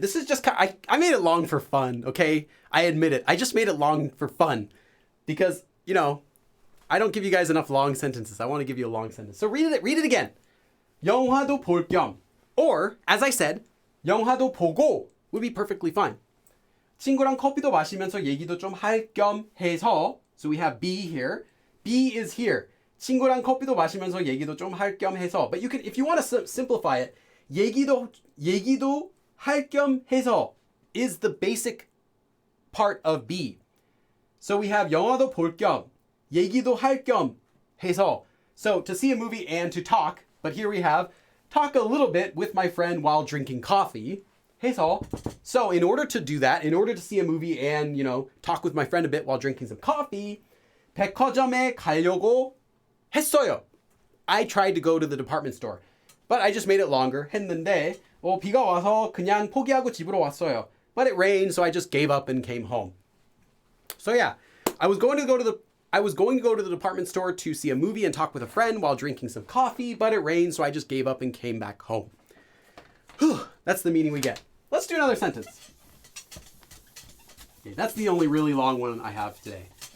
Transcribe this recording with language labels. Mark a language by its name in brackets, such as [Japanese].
[English] This is just, I made it long for fun, okay? I admit it. I just made it long for fun because, I don't give you guys enough long sentences. I want to give you a long sentence. So read it again. [Korean] 영화도 볼 겸. [English] Or, as I said, [Korean] 영화도 보고 [English] would be perfectly fine. [Korean] 친구랑 커피도 마시면서 얘기도 좀 할 겸 해서. [English] So we have be here. Be is here. [Korean] 친구랑 커피도 마시면서 얘기도 좀 할 겸 해서. [English] But you can, if you want to simplify it, [Korean] 얘기도 할 겸 해서 [English] is the basic part of be. So we have [Korean] 영화도 볼 겸, 얘기도 할 겸 해서. [English] So to see a movie and to talk, but here we have talk a little bit with my friend while drinking coffee. [Korean] 해서. [English] So in order to do that, in order to see a movie and, talk with my friend a bit while drinking some coffee, [Korean] 백화점에 가려고 했어요. [English] I tried to go to the department store, but I just made it longer. [Korean] 했는데 비가 와서 그냥 포기하고 집으로 왔어요. [English] But it rained, so I just gave up and came home. So yeah, I was going to go to the department store to see a movie and talk with a friend while drinking some coffee, but it rained, so I just gave up and came back home. That's the meaning we get. Let's do another sentence. Okay, that's the only really long one I have today.